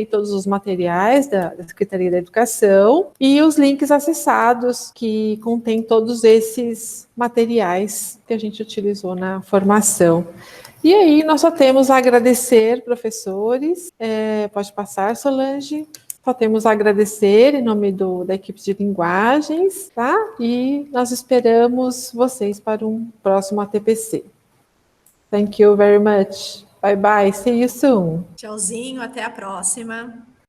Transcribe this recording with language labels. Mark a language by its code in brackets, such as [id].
[pt] E todos os materiais da Secretaria da Educação e os links acessados que contém todos esses materiais que a gente utilizou na formação. E aí nós só temos a agradecer, professores. Pode passar, Solange. Só temos a agradecer em nome da equipe de linguagens, tá? E nós esperamos vocês para um próximo ATPC. [en] Thank you very much. Bye bye. See you soon. [pt] Tchauzinho, até a próxima.